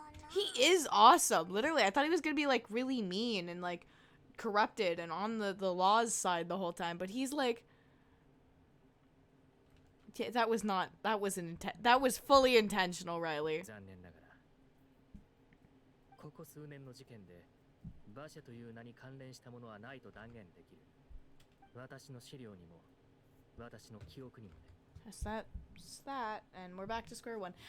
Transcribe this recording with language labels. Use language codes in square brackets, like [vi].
[en] He is awesome. Literally, I thought he was gonna be like really mean and like corrupted and on the Law's side the whole time, but he's like, yeah, that was fully intentional, Riley. [ja] ここ数年の事件でバシェという名に関連したものはないと断言できる。私の資料にも私の記憶にもね。 [en] That's that, and we're back to square one.